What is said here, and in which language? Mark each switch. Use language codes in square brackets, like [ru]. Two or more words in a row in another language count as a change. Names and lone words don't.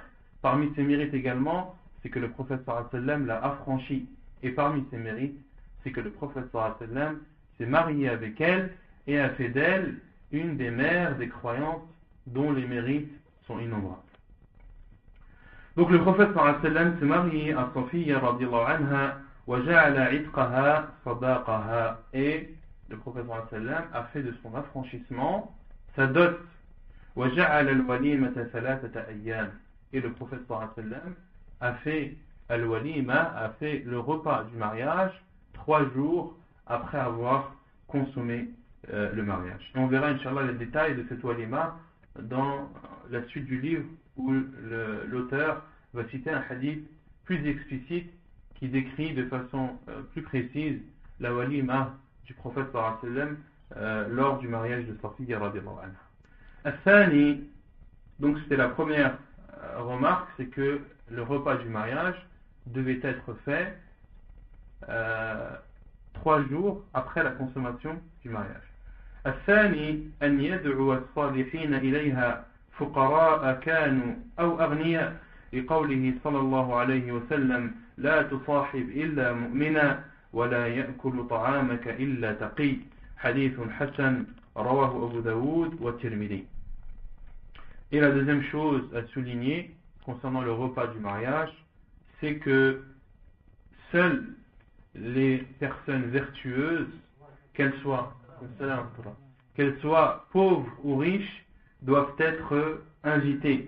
[fr] Parmi ses mérites également, c'est que le prophète [ar] صلى الله عليه وسلم [fr] l'a affranchi. Et parmi ses mérites, c'est que le prophète [ar] صلى الله عليه وسلم [fr] s'est marié avec elle et a fait d'elle une des mères des croyantes dont les mérites sont innombrables. Donc le prophète [ar] صلى الله عليه وسلم [fr] s'est marié à Safiya [ar] رضي الله عنها وجعل عتقها صداقها, [fr] et le prophète [ar] صلى الله عليه وسلم [fr] a fait de son affranchissement sa dot. [ar] وجعل الوليمة ثلاثة أيام, [fr] et le prophète [ar] صلى الله عليه وسلم [fr] a fait al-walima, a fait le repas du mariage 3 jours après avoir consommé le mariage. Et on verra Inch'Allah les détails de cette walima dans la suite du livre, où l'auteur va citer un hadith plus explicite qui décrit de façon plus précise la walima du prophète [ar] صلى الله عليه وسلم [fr] lors du mariage de Safiya [ar] رضي الله عنها. الثاني, [fr] donc c'était la première remarque, c'est que le repas du mariage devait être fait 3 jours après la consommation du mariage. [ar] الثاني أن يدعو الصالحين إليها فقراء كانوا أو أغنياء، لقوله صلى الله عليه وسلم لا تصاحب إلا مؤمنا ولا يأكل طعامك إلا تقي، حديث حسن رواه أبو داود والترمذي. [fr] Et la deuxième chose à souligner concernant le repas du mariage, c'est que seules les personnes vertueuses, qu'elles soient pauvres ou riches, doivent être invitées.